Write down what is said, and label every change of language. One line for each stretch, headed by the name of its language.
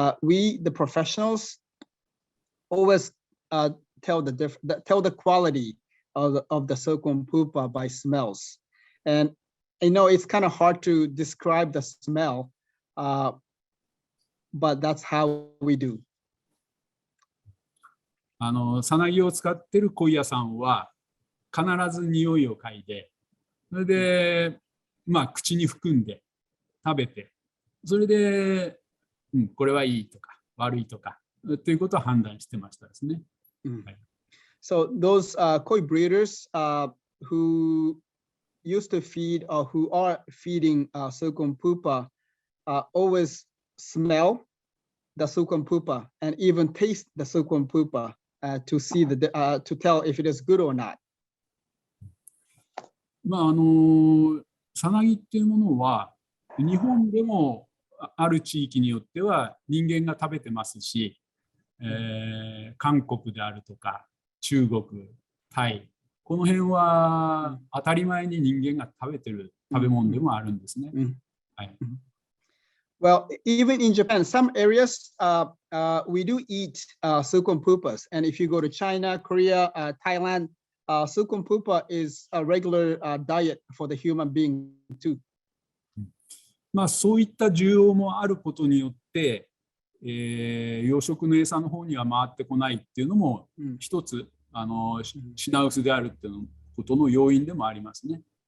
English: We, the professionals, always tell the quality of the silkworm pupa by smells. And I know it's kind of hard to describe the smell, but that's how we do.
Japanese: さなぎを使っている鯉屋さんは必ず匂いを嗅いで、それでまあ口に含んで食べて、それで、これはいいとか悪いとかということを判断してましたですね。
English: So those koi breeders who used to feed or who are feeding silkworm pupa always smell the silkworm pupa and even taste the silkworm pupa to see to tell if it is good or not.
Japanese: まあさなぎっていうものは日本でもある地域によっては人間が食べてますし、韓国であるとか中国、タイ、この辺は当たり前に人間が食べてる食べ物でもあるんですね。はい。
English: Well, even in Japan, some areas we do eat silkworm pupas, and if you go to China, Korea, Thailand, silkworm pupa is a regular diet for the human being too.
Japanese: まあそういった需要もあることによって、養殖の餌の方には回ってこないっていうのも一つ品薄であるっていうことの要因でもありますね。